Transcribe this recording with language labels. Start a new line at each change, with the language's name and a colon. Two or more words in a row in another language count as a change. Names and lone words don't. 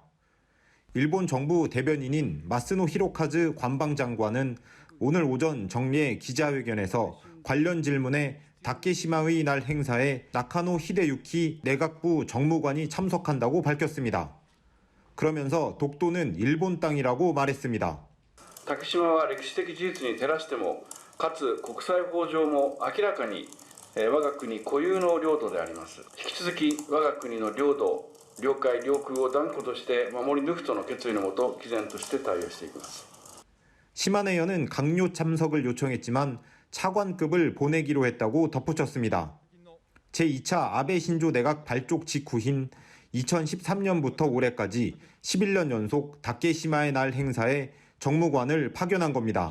Korean: 일본 정부 대변인인 마스노 히로카즈 관방장관은 오늘 오전 정례 기자회견에서 관련 질문에 다케시마의 날 행사에 나카노 히데유키 내각부 정무관이 참석한다고 밝혔습니다. 그러면서 독도는 일본 땅이라고 말했습니다.
Japanese: 竹島は歴史的事実に照らしても、かつ国際法上も明らかに我が国固有の領土であります。引き続き我が国の領土、領海、領空を断固として守り抜くとの決意のもと、毅然として対応していきます。
Korean: 시마네현은 강요 참석을 요청했지만 차관급을 보내기로 했다고 덧붙였습니다. 제2차 아베 신조 내각 발족 직후인 2013년부터 올해까지 11년 연속 다케시마의 날 행사에 정무관을 파견한 겁니다.